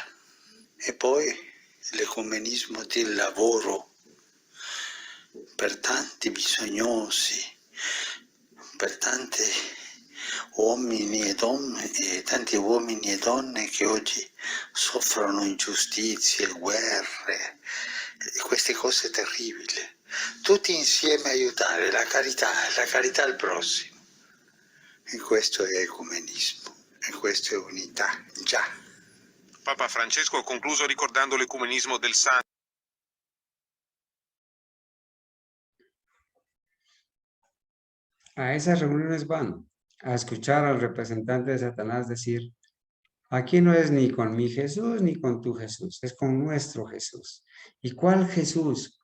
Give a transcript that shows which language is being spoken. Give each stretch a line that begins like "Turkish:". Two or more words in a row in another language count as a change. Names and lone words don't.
Italian: E poi l'ecumenismo del lavoro per tanti bisognosi, per tanti uomini e donne, tanti uomini e donne che oggi soffrono ingiustizie, guerre, queste cose terribili. Tutti insieme aiutare, la carità al prossimo. E questo è ecumenismo, e questo è unità, già. Papa Francesco ha concluso ricordando l'ecumenismo del santo.
Spanish: A esas reuniones van a escuchar al representante de Satanás decir, aquí no es ni con mi Jesús ni con tu Jesús, es con nuestro Jesús. ¿Y cuál Jesús?